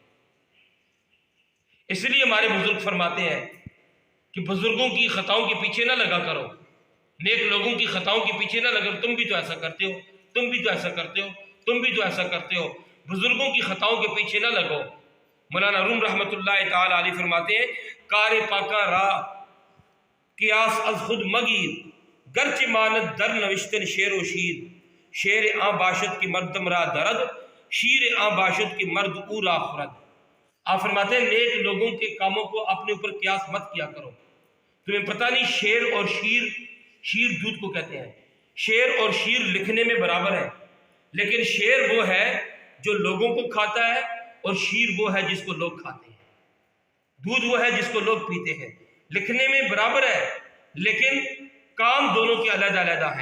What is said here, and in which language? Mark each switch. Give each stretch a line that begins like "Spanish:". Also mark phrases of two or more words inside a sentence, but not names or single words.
Urdu: اس لیے ہمارے بزرگ فرماتے ہیں کہ بزرگوں کی خطاؤں کے پیچھے نہ لگا کرو، نیک لوگوں کی خطاؤں کے پیچھے نہ لگا، تم بھی تو ایسا کرتے ہو، تم بھی تو ایسا کرتے ہو، تم بھی تو ایسا کرتے ہو، بزرگوں کی خطاؤں کے پیچھے نہ لگو۔
Persian: مولانا روم
Arabic: رحمۃ اللہ تعالی علیہ
Urdu: فرماتے ہیں
Persian: کار پاکا را قیاس از خود مگیر گرچہ ماند در نوشتن شیر و شیر، شیر آن باشد کی مردم را درد، شیر آن باشد کی مرد او را خورد۔
Urdu: آپ فرماتے ہیں نیک لوگوں کے کاموں کو اپنے اوپر قیاس مت کیا کرو۔ تمہیں پتہ نہیں شیر اور شیر دودھ کو کہتے ہیں، شیر اور شیر لکھنے میں برابر ہے، لیکن شیر وہ ہے جو لوگوں کو کھاتا ہے اور شیر وہ ہے جس کو لوگ کھاتے ہیں، دودھ وہ ہے جس کو لوگ پیتے ہیں، لکھنے میں برابر ہے لیکن کام دونوں کے علیحدہ علیحدہ ہیں۔